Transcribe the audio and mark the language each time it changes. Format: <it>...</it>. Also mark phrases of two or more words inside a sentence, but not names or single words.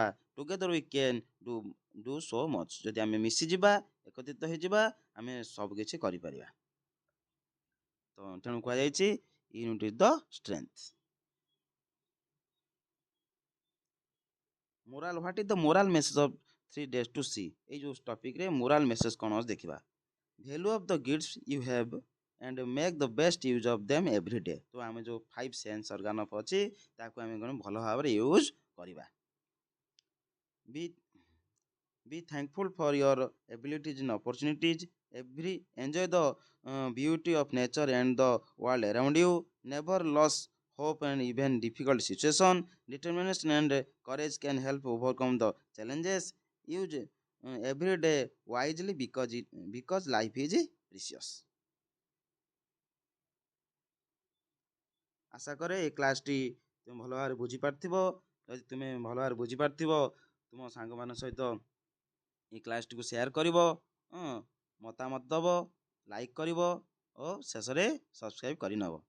<en>together we can do so much,</en> <or>ଯଦି ଆମେ ମିଶିଯିବା, ଏକତ୍ରିତ ହେଇଯିବା, ଆମେ ସବୁ କିଛି କରିପାରିବା। ତ ତେଣୁ କୁହାଯାଇଛି</or> <en>unity is the strength. moral, what is the moral message of 3 days to see,</en> <or>ଏଇ ଯେଉଁ ଟପିକ୍ରେ</or> <en>moral message</en> <or>କ'ଣ ଅଛି ଦେଖିବା।</or> <en>value of the gifts you have and make the best use of them every day.</en> <or>ତ ଆମେ ଯେଉଁ 5</or> <en>sense organ of</en> <or>ଅଛି, ତାକୁ ଆମେ କ'ଣ ଭଲ ଭାବରେ ୟୁଜ୍ କରିବା।</or> <en>Be thankful for your abilities and opportunities. Enjoy the beauty of nature and the world around you. Never lose hope and even difficult situation. Determination and courage can help overcome the challenges. Use every day wisely because life is precious.</en> <or>ଆଶା କରେ ଏ କ୍ଲାସ୍ଟି ତୁମେ ଭଲ ଭାବରେ ବୁଝିପାରିଥିବ। ଯଦି ତୁମେ ଭଲ ଭାବରେ ବୁଝିପାରିଥିବ, ତୁମ ସାଙ୍ଗମାନଙ୍କ ସହିତ এই କ୍ଲାସ୍ଟିକୁ ସେୟାର କରିବ, ମତାମତ ଦେବ, ଲାଇକ୍ କରିବ ଓ ଶେଷରେ ସବସ୍କ୍ରାଇବ୍ କରିନେବ।</or>